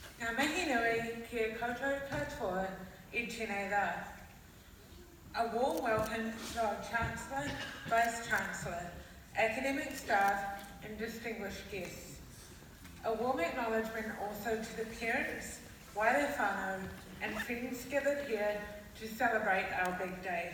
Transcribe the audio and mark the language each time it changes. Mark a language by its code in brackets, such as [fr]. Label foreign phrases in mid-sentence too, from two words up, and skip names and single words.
[mi] mihi nui kia koutou katoa I tēnei rā. [en] A warm welcome to our Chancellor, Vice-Chancellor, academic staff and distinguished guests. A warm acknowledgement also to the parents, whānau and friends gathered here to celebrate our big day.